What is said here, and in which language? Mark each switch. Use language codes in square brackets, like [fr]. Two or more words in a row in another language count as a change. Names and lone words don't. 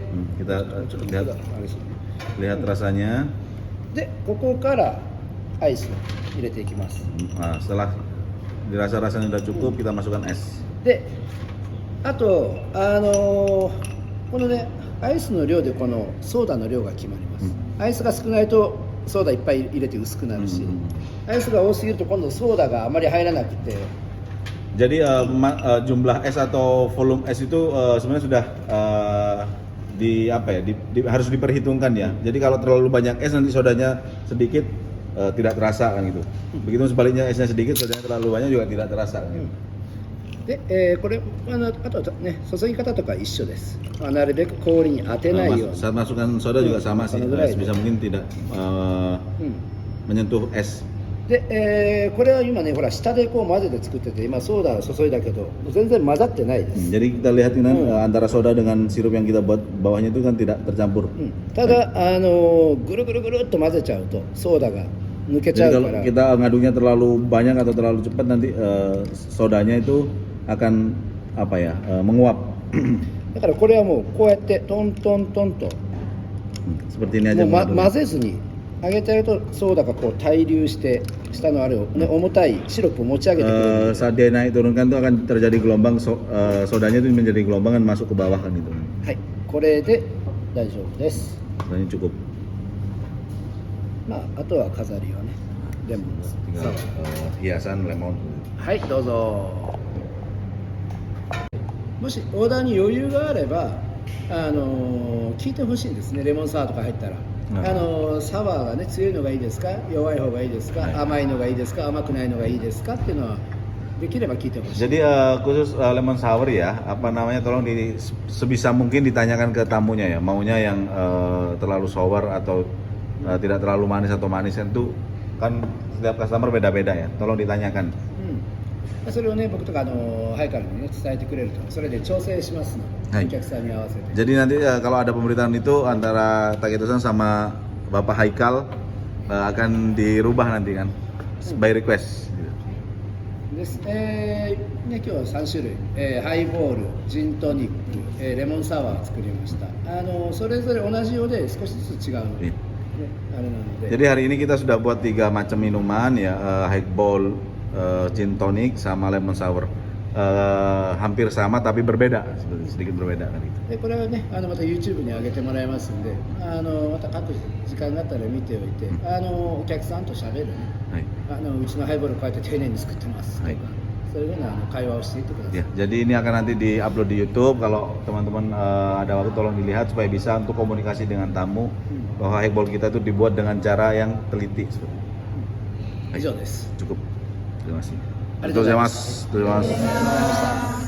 [id] Kita lihat rasanya. [ja] でここからアイスを入れていきます。 [id] Setelah dirasa rasanya udah cukup, kita masukkan es. [ja] で、あとこのねアイスの量でこのソーダの量が決まります。アイスが少ないとソーダいっぱい入れて薄くなるし、アイスが多すぎると今度ソーダがあまり入らなくて [id] Jadi jumlah es atau volume es itu sebenarnya sudah harus diperhitungkan ya. Jadi kalau terlalu banyak es nanti sodanya sedikit tidak terasa kan gitu. Begitu sebaliknya esnya sedikit sodanya terlalu banyak juga tidak terasa kan gitu. [ja] で、これあとはね、注ぎ方とか一緒です。なるべく氷に当てないように。 [id] Saat masukkan soda juga sama sih, sebisa mungkin tidak menyentuh es. [ja] で、これは今ね、ほら下でこう混ぜて作ってて、今ソーダを注いだけど全然混ざってないです。 [id] Jadi kita lihat ini antara soda dengan sirup yang kita buat bawahnya itu kan tidak tercampur. [ja] ただぐるぐるぐるっと混ぜちゃうとソーダが抜けちゃ [id] Jadi [ja] う [id] kalau [ja] から。 [id] kita ngaduknya terlalu banyak atau terlalu cepat nanti sodanya itu akan menguap. [ja] だからこれはもうこうやってトントントンと [id] Seperti ini aja [ja] もう、 [id] mengaduk. [ja] 混ぜずに上げてやるとソーダがこう対流して下のあれを、ね、重たいシロップを持ち上げてくれる。 [id] Saat dia naik turunkan itu akan terjadi gelombang sodanya itu menjadi gelombang kan masuk ke bawah kan itu. [ja] はい、これで大丈夫です。 [id] Ini cukup. [ja] まああとは飾りをね、レモンです。 [id] Tinggal hiasan lemon. [ja] はいどうぞ。もしオーダーに余裕があれば聞いてほしいんですね。レモンサワーとか入ったら、サワーがね強いのがいいですか、弱い方がいいですか、甘いのがいいですか、甘くないのがいいですかっていうのはできれば聞いてほしい。 [id] Jadi khusus lemon sour ya, tolong sebisa mungkin ditanyakan ke tamunya ya, maunya yang terlalu sour atau tidak terlalu manis atau manis itu kan setiap customer beda-beda ya, tolong ditanyakan. [ja] それをね僕とかハイカルにね伝えてくれるとそれで調整しますので、はい、お客さんに合わせて。 [id] Jadi nanti kalau ada pemberitahuan itu antara Taketo-san sama Bapak Haikal akan dirubah nanti kan, [en] by request. [ja] です。ね今日は3種類、ハイボール、ジントニック、レモンサワー作りました。それぞれ同じようで少しずつ違うので、ね、あれなので。 [id] Jadi hari ini kita sudah buat 3 macam minuman ya, highball, gin tonic sama lemon sour. Hampir sama tapi berbeda, sedikit berbeda kan itu. [ja] でこれはねまた YouTube に上げてもらいますんで、また各時間があったら見ておいて、お客さんと喋るね、うちのハイボールこうやって丁寧に作ってますとか、そういうふうな会話をしていってください。 [id] Ya, jadi ini akan nanti di-upload di YouTube. Kalau teman-teman ada waktu tolong dilihat supaya bisa untuk komunikasi dengan tamu bahwa highball kita itu dibuat dengan cara yang teliti. [ja] 以上です。 [id] Cukup. Terima kasih. [ja] ありがとうございます。 [id] Terima kasih.